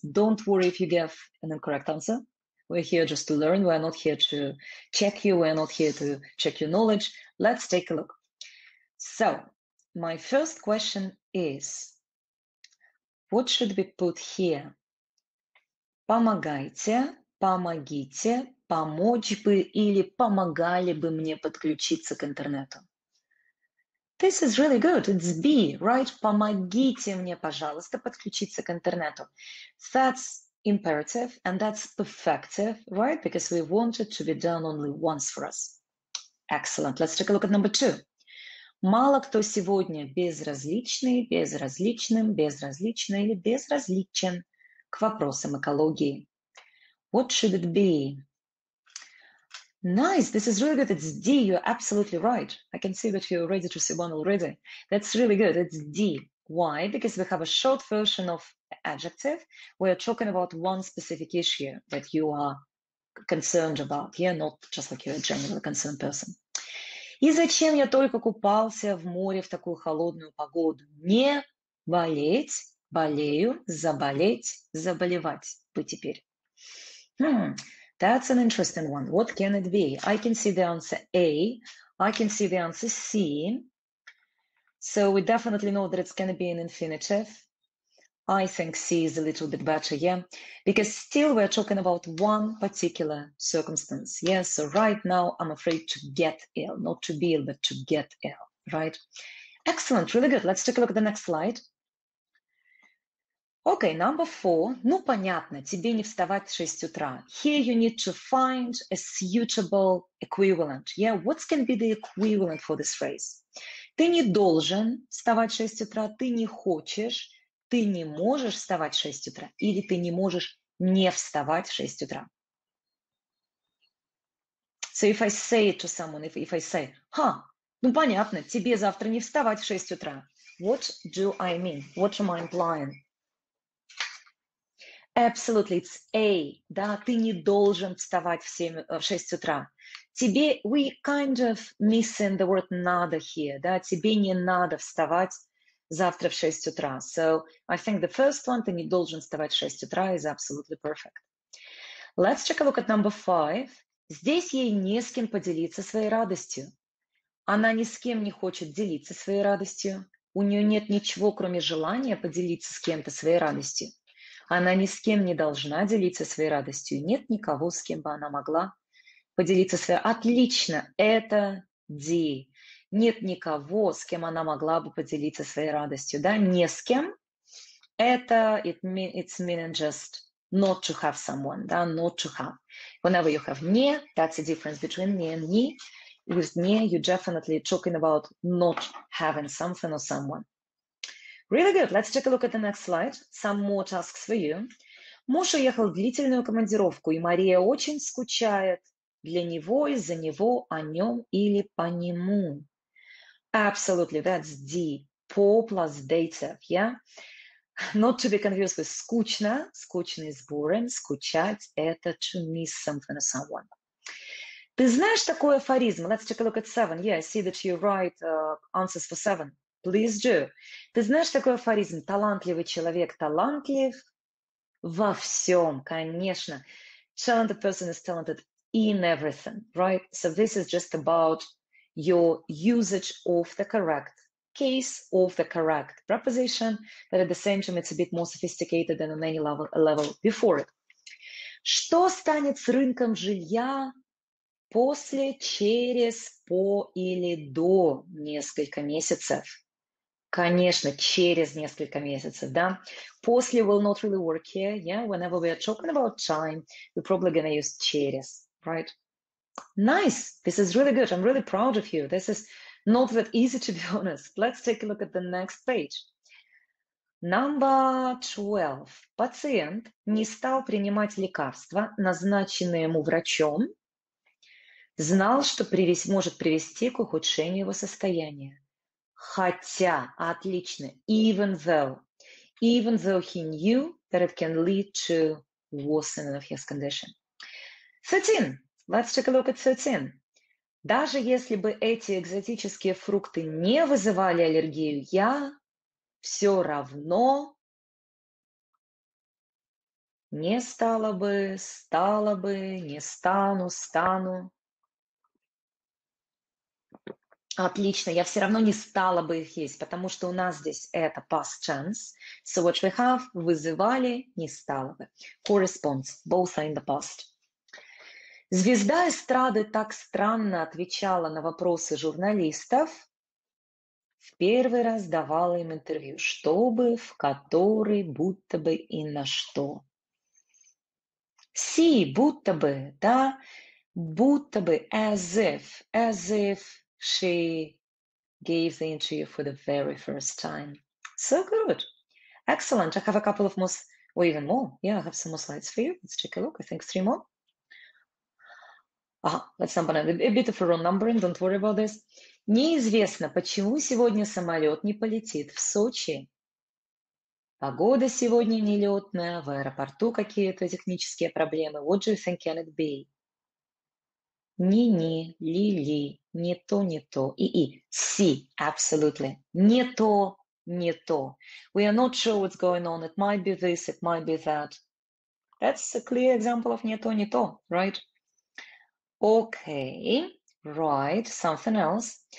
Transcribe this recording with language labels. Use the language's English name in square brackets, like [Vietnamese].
[English] Don't worry if you give an incorrect answer. We're here just to learn. We're not here to check you. We're not here to check your knowledge. Let's take a look. So my first question is, what should we put here? [Russian] Помогайте, помогите, помочь бы или помогали бы мне подключиться к интернету. [English] This is really good. It's B, right? [Russian] Помогите мне, пожалуйста, подключиться к интернету. [English] That's imperative and that's perfective, right? Because we want it to be done only once for us. Excellent. Let's take a look at number 2. [Russian] Мало кто сегодня безразличный, безразличным, безразлично или безразличен к вопросам экологии. [English] What should it be? Nice, this is really good. It's D, you're absolutely right. I can see that you're ready to see one already. That's really good, it's D. Why? Because we have a short version of adjective. We're talking about one specific issue that you are concerned about, yeah, not just like you're a generally concerned person. [Russian] И зачем я только купался в море в такую холодную погоду? Не болеть, болею, заболеть, заболевать бы теперь. [English] That's an interesting one. What can it be? I can see the answer A. I can see the answer C. So we definitely know that it's going to be an infinitive. I think C is a little bit better, yeah? Because still we're talking about one particular circumstance, yeah? So right now I'm afraid to get ill, not to be ill, but to get ill, right? Excellent, really good. Let's take a look at the next slide. Okay, number 4. [Russian] Ну, понятно, тебе не вставать в 6 утра. [English] Here you need to find a suitable equivalent. Yeah, what's going to be the equivalent for this phrase? [Russian] Ты не должен вставать в 6 утра, ты не хочешь, ты не можешь вставать в 6 утра, или ты не можешь не вставать в 6 утра. [English] So if I say it to someone, if I say, [Russian] ну понятно, тебе завтра не вставать в 6 утра. [English] What do I mean? What am I implying? Absolutely, it's A. [Russian] Да, ты не должен вставать в 6 утра. [English] Тебе, we kind of missing the word надо here. [Russian] Да, тебе не надо вставать завтра в 6 утра. [English] So I think the first one, [Russian] ты не должен вставать в 6 утра, [English] is absolutely perfect. Let's take a look at number 5. [Russian] Здесь ей не с кем поделиться своей радостью. Она ни с кем не хочет делиться своей радостью. У нее нет ничего, кроме желания поделиться с кем-то своей радостью. Она ни с кем не должна делиться своей радостью. Нет никого, с кем бы она могла поделиться своей... Отлично, это D. Нет никого, с кем она могла бы поделиться своей радостью. Да? Не с кем. Это, [English] it's meaning just not to have someone. [Russian] Да? [English] Not to have. Whenever you have не, that's the difference between не and не. With не, you're definitely talking about not having something or someone. Really good. Let's take a look at the next slide. Some more tasks for you. [Russian] Муж уехал в длительную командировку, и Мария очень скучает для него, из-за него, о нем или по нему. [English] Absolutely, that's D. По plus dative, yeah? Not to be confused with скучно. Скучно is boring. [Russian] Скучать – это [English] to miss something or someone. [Russian] Ты знаешь такой афоризм? [English] Let's take a look at 7. Yeah, I see that you write answers for 7. Please do. [Russian] Ты знаешь такой афоризм? Талантливый человек талантлив во всем, конечно. [English] Talented person is talented in everything, right? So this is just about your usage of the correct case, of the correct preposition, but at the same time it's a bit more sophisticated than on any level before it. [Russian] Что станет с рынком жилья после, через, по или до несколько месяцев. Конечно, через несколько месяцев, да. [English] После will not really work here, yeah. Whenever we are talking about time, we're probably going to use через, right? Nice. This is really good. I'm really proud of you. This is not that easy, to be honest. Let's take a look at the next page. Number 12. [Russian] Пациент не стал принимать лекарства, назначенные ему врачом, знал, что может привести к ухудшению его состояния. Хотя, отлично, [English] even though he knew that it can lead to worsening of his condition. 13. Let's take a look at 13. [Russian] Даже если бы эти экзотические фрукты не вызывали аллергию, я все равно не стала бы, не стану, стану. Отлично, я все равно не стала бы их есть, потому что у нас здесь это past tense. [English] So what we have, [Russian] вызывали, не стала бы. [English] Corresponds, both are in the past. [Russian] Звезда эстрады так странно отвечала на вопросы журналистов. В первый раз давала им интервью, чтобы, в который, будто бы и на что. Будто бы, да, будто бы, [English] as if she gave the interview for the very first time. So good. Excellent. I have a couple of more, or even more. Yeah, I have some more slides for you. Let's take a look. I think 3 more. Let's number a bit of a wrong numbering. Don't worry about this. [Russian] Неизвестно, почему сегодня самолет не полетит в Сочи. Погода сегодня нелетная, в аэропорту какие-то технические проблемы. [English] What do you think can it be? [Russian] Ни-ни, ли-ли, не то, и. [English] Си, absolutely. [Russian] Не то. [English] We are not sure what's going on. It might be this, it might be that. That's a clear example of не то, right? Okay, right, something else.